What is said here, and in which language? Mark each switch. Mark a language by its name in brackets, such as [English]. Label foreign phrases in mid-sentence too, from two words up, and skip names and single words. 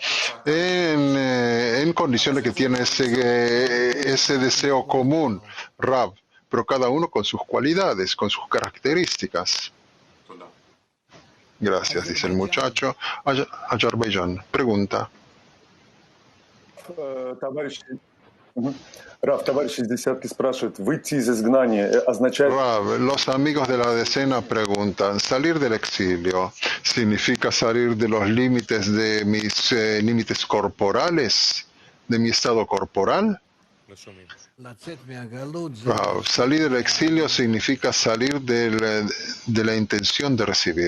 [Spanish] En condiciones que tiene ese deseo común, Rab, pero cada uno con sus cualidades, con sus características. Gracias, dice el muchacho. Azerbaiyán. Pregunta. [Russian] Рав, товарищи из десятки спрашивают, выйти из изгнания означает... [Spanish] Rav, los amigos de la decena preguntan, ¿salir del exilio significa salir de los límites de mis límites corporales, de mi estado corporal? Rav, salir del exilio significa salir de la intención de recibir.